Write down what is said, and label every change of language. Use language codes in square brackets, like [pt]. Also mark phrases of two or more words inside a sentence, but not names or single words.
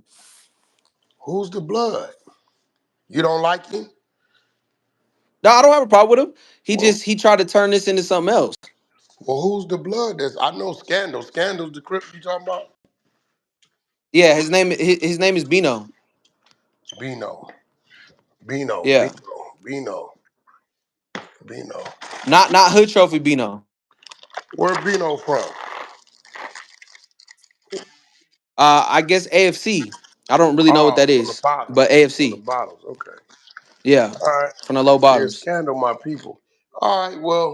[en] Who's the blood? You don't like him? No, I don't have a problem with him. Well, He tried to turn this into something else. well, who's the blood? I know Scandal. Scandal's the Crip you talking about? Yeah, his name is Bino. Bino. Bino. Yeah, Bino. Bino. Bino. not Hood Trophy Bino. Where Bino from? I guess AFC. I don't really know what Oh, that from the is, bottoms. but From the AFC. bottoms. Okay. Yeah, All right. from the low Yeah, bottoms. Scandal, my people. All right.